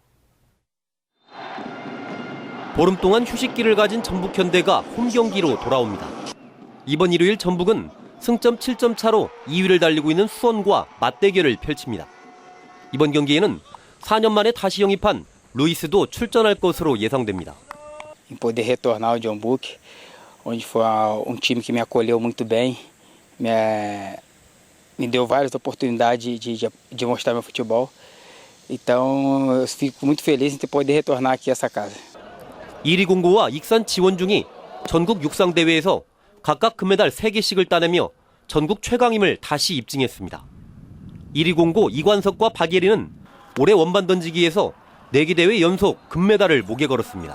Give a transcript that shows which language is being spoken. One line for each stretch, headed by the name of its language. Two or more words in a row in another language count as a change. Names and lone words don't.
Korean: 보름 동안 휴식기를 가진 전북 현대가 홈 경기로 돌아옵니다. 이번 일요일 전북은 승점 7점 차로 2위를 달리고 있는 수원과 맞대결을 펼칩니다. 이번 경기에는 4년 만에 다시 영입한 루이스도 출전할 것으로 예상됩니다.
Portuguese: Poder retornar ao John Book, onde foi time que me acolheu muito bem, me deu várias oportunidades de mostrar meu futebol. Então, eu fico muito feliz em poder retornar aqui a essa casa.
Korean: 1위 공고와 익산 지원중이 전국 육상대회에서 각각 금메달 3개씩을 따내며 전국 최강임을 다시 입증했습니다. 1위 공고 이관석과 박예리는 올해 원반 던지기에서 4개 대회 연속 금메달을 목에 걸었습니다.